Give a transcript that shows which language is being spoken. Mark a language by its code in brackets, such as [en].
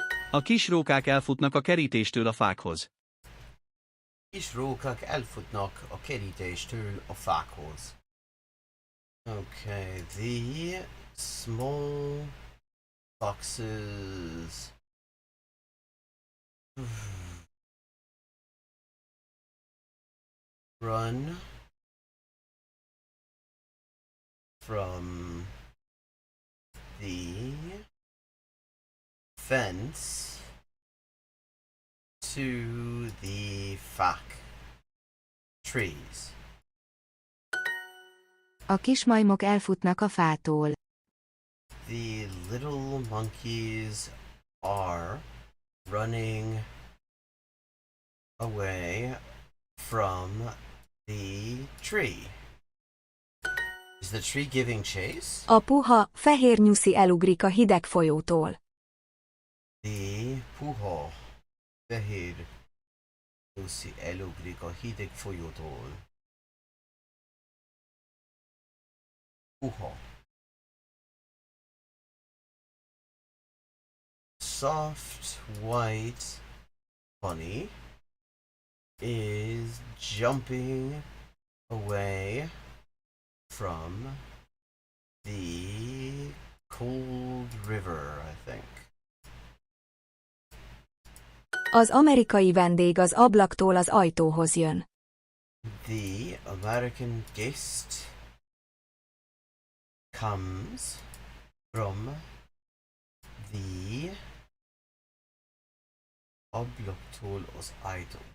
[hu] A kis rókák elfutnak a kerítéstől a fákhoz. Kis rókák elfutnak a kerítéstől a fákhoz. [en] Okay, the small foxes run from the fence to the fak trees. [hu] A kismajmok elfutnak a fától. [en] The little monkeys are running away from the tree. Is the tree giving chase? [hu] A puha, fehér nyuszi elugrik a hideg folyótól. The puha, fehér nyuszi elugrik a hideg folyótól. Puha. [en] Soft white bunny is jumping away from the cold river, I think. [hu] Az amerikai vendég az ablaktól az ajtóhoz jön. [en] The American guest comes from the [hu] ablaktól az ajtó.